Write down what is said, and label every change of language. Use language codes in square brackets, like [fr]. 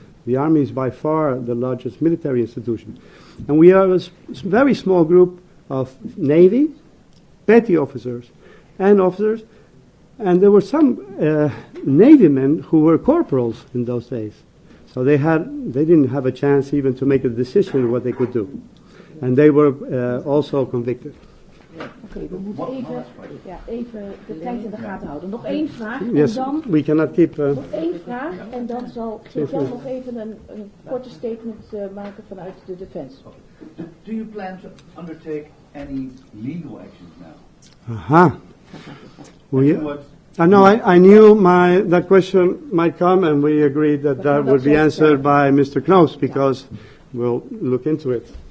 [en] The army is by far the largest military institution. And we are a very small group of Navy, petty officers, and officers. And there were some Navy men who were corporals in those days. So they didn't have a chance even to make a decision what they could do. And they were also convicted. [nl] Oké, we moeten even de tijd in de gaten houden. Nog één vraag [en] Yes, [nl] en dan... [en] we cannot keep... [nl] Nog één vraag en dan zal Jan nog even een korte statement maken vanuit de defense. [en] Do you plan to undertake any legal actions now? Aha. No, I knew that question might come, and we agreed that would be answered by Mr. Knoos, because we'll look into it.